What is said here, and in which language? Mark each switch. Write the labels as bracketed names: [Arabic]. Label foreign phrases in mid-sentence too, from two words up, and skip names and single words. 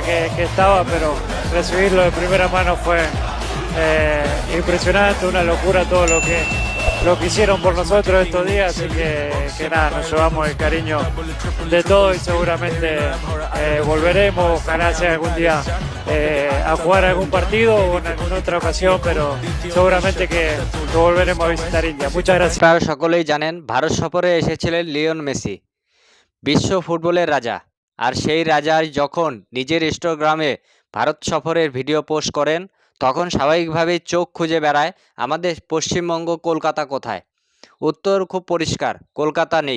[Spanish] que estaba, pero recibirlo de primera mano fue impresionante, una locura todo lo que hicieron por nosotros estos días, así que nada, nos llevamos el cariño de todo y seguramente volveremos, ojalá sea algún día a jugar algún partido o en alguna otra ocasión, pero seguramente que volveremos a visitar India. Muchas gracias. [Bangla] আপনারা সকলেই জানেন ভারত সফরে এসেছিলেন লিওন মেসি, বিশ্ব ফুটবলের রাজা। আর সেই রাজার যখন নিজের ইনস্টাগ্রামে ভারত সফরের ভিডিও পোস্ট করেন, তখন স্বাভাবিকভাবেই চোখ খুঁজে বেড়ায় আমাদের পশ্চিমবঙ্গ কলকাতা কোথায়। উত্তর খুব পরিষ্কার, কলকাতা নেই।